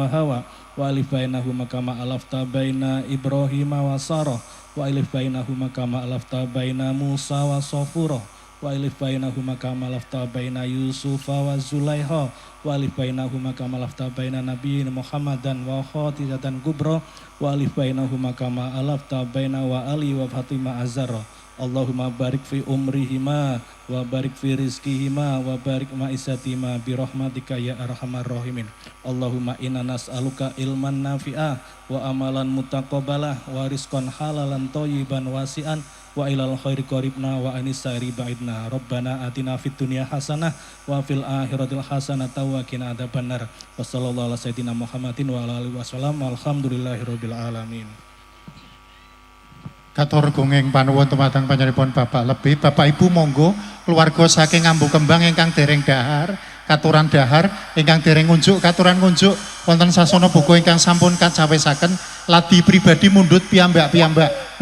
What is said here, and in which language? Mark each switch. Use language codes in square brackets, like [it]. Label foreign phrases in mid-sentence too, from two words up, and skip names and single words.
[ar] وحواء وألف بينهما كما ألفت بين إبراهيم وسارة وألف بينهما كما ألفت بين موسى وصفورا وألف بينهما كما ألفت بين يوسف وزليخا وألف بينهما كما ألفت بين نبينا محمد وخديجة كبرى وألف بينهما كما ألفت بين وعلي وفاطمة الزهراء. اللهم بارك في عمرهما وبارك في رزقهما وبارك معيشتهما برحمتك يا أرحم الراحمين. اللهم إنا نسألك علما نافعا وعملا متقبلا ورزقا حلالا طيبا واسعا وإلى الخير قربنا وعن الشر بعدنا. ربنا آتنا في الدنيا حسنة وفي الآخرة حسنة وقنا عذاب النار. وصلى الله على سيدنا محمد وعلى آله وسلم الحمد لله رب العالمين. [jv] Katur gunging panuwun dumateng panjenenganipun Bapak Lebih, Bapak Ibu monggo keluarga saking Ambu Kembang ingkang dereng dahar, katuran dahar ingkang dereng ngunjuk, katuran ngunjuk wonten sasana buku ingkang sampun kacawisaken ladi pribadi mundhut piyambak-piyambak.